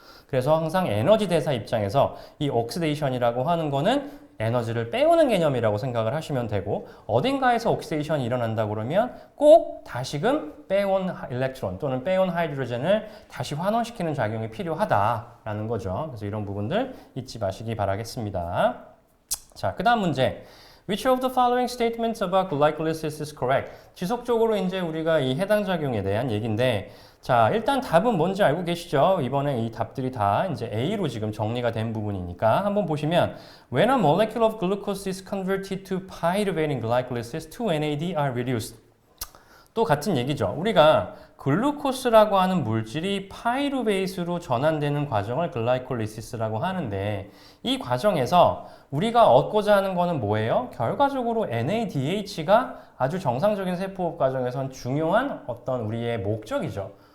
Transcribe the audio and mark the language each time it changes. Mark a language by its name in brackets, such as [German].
[Korean] 그래서 항상 에너지 대사 입장에서 이 옥시데이션이라고 하는 거는 에너지를 빼오는 개념이라고 생각을 하시면 되고 어딘가에서 옥시데이션이 일어난다 그러면 꼭 다시금 빼온 일렉트론 또는 빼온 하이드로젠을 다시 환원시키는 작용이 필요하다라는 거죠. 그래서 이런 부분들 잊지 마시기 바라겠습니다. 자, 그 다음 문제. [English] Which of the following statements about glycolysis is correct? [Korean] 지속적으로 이제 우리가 이 해당 작용에 대한 얘기인데 자, 일단 답은 뭔지 알고 계시죠? 이번에 이 답들이 다 이제 A로 지금 정리가 된 부분이니까 한번 보시면 [English] When a molecule of glucose is converted to pyruvate in glycolysis, 2NAD are reduced. [Korean] 또 같은 얘기죠. 우리가 글루코스라고 하는 물질이 파이루베이스로 전환되는 과정을 글라이콜리시스라고 하는데 이 과정에서 우리가 얻고자 하는 거는 뭐예요? 결과적으로 NADH가 아주 정상적인 세포호흡 과정에선 중요한 어떤 우리의 목적이죠.